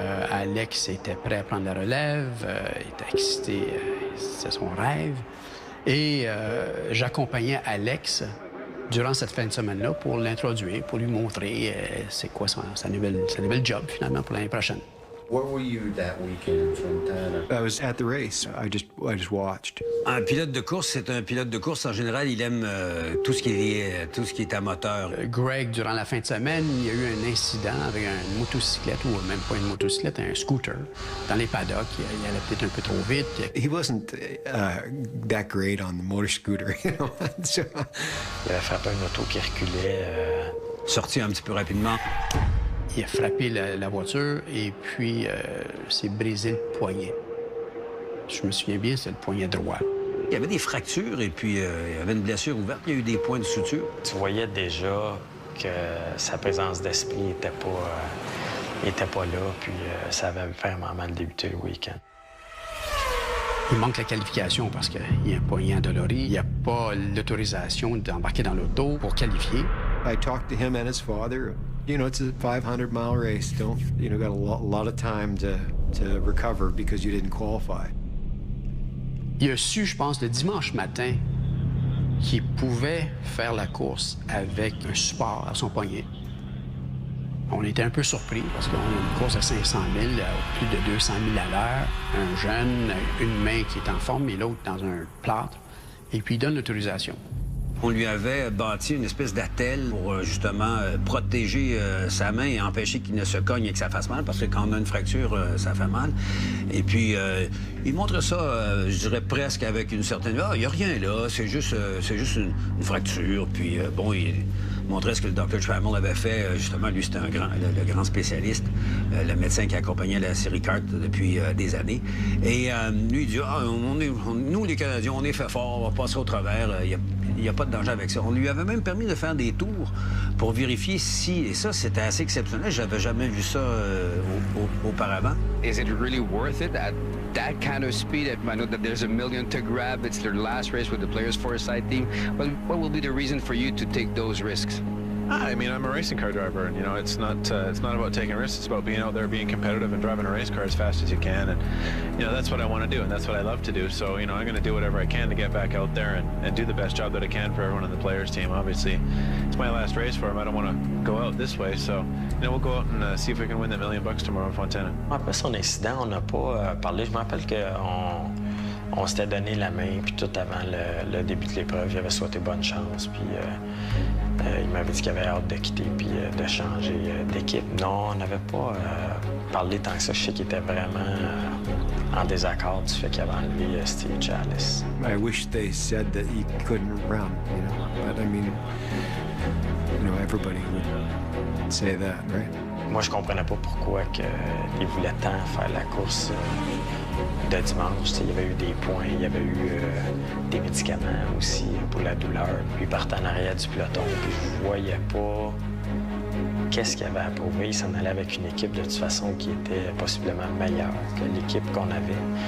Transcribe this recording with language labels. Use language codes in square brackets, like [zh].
[fr] Alex était prêt à prendre la relève, il était excité, c'est son rêve. Et j'accompagnais Alex durant cette fin de semaine-là pour l'introduire, pour lui montrer c'est quoi sa nouvelle job, finalement, pour l'année prochaine. [en] Where were you that weekend in Fontana? I was at the race. I just watched. [fr] Un pilote de course, c'est un pilote de course. En général, il aime tout ce qui est à moteur. Greg, durant la fin de semaine, il y a eu un incident avec une motocyclette, ou même pas une motocyclette, un scooter, dans les paddocks. Il allait peut-être un peu trop vite. [en] He wasn't that great on the motor scooter, you know. [fr] Il avait frappé une auto qui reculait. Sorti un petit peu rapidement. Il a frappé la voiture et puis s'est brisé le poignet. Je me souviens bien, c'est le poignet droit. Il y avait des fractures et puis il y avait une blessure ouverte. Il y a eu des points de suture. Tu voyais déjà que sa présence d'esprit n'était pas là, puis ça avait vraiment mal débuté le week-end. Il manque la qualification parce qu'il y a un poignet endolori. Il n'y a pas l'autorisation d'embarquer dans l'auto pour qualifier. [en] I talked to him and his father. You know, it's a 500-mile race. Got a lot of time to recover because you didn't qualify. [fr] Il a su, je pense, le dimanche matin qu'il pouvait faire la course avec un support à son poignet. On était un peu surpris parce qu'on a une course à 500 000, plus de 200 000 à l'heure. Un jeune, une main qui est en forme et l'autre dans un plâtre. Et puis il donne l'autorisation. On lui avait bâti une espèce d'attelle pour justement protéger sa main et empêcher qu'il ne se cogne et que ça fasse mal, parce que quand on a une fracture, ça fait mal. Et puis, il montre ça, je dirais presque avec une certaine... Ah, il n'y a rien là, c'est juste une fracture. Puis, bon, il montrait ce que le Dr. Trammell avait fait. Justement, lui, c'était le grand spécialiste, le médecin qui accompagnait la série Kart depuis des années. Et lui, il dit, ah, nous, les Canadiens, on est fait fort, on va passer au travers. Il n'y a pas de danger avec ça. On lui avait même permis de faire des tours pour vérifier si... Et ça, c'était assez exceptionnel. J'avais jamais vu ça auparavant. [en] Is it really worth it at that kind of speed? I know that there's $1 million to grab. It's their last race with the Players Foresight team. But what will be the reason for you to take those risks? I mean, I'm a racing car driver, and, you know, it's not about taking risks. It's about being out there, being competitive, and driving a race car as fast as you can. And, you know, that's what I want to do, and that's what I love to do. So, you know, I'm going to do whatever I can to get back out there and do the best job that I can for everyone on the Players team. Obviously, it's my last race for them. I don't want to go out this way. So, you know, we'll go out and see if we can win that $1 million tomorrow in Fontana. [fr] Après son incident, on n'a pas parlé. Je me rappelle qu'on s'était donné la main, puis tout avant le début de l'épreuve, il avait souhaité bonne chance, puis il m'avait dit qu'il avait hâte de quitter puis de changer d'équipe. Non, on n'avait pas parlé tant que ça. Je sais qu'il était vraiment en désaccord du fait qu'il avait enlevé Steve Chalice. [en] I wish they said that he couldn't run, you know. But I mean, you know, everybody would say that, right? [fr] Moi, je comprenais pas pourquoi il voulait tant faire la course de dimanche. Il y avait eu des points, il y avait eu des médicaments aussi pour la douleur. Puis il partait en arrière du peloton, puis je voyais pas qu'est-ce qu'il avait à prouver. Il s'en allait avec une équipe de toute façon qui était possiblement meilleure que l'équipe qu'on avait.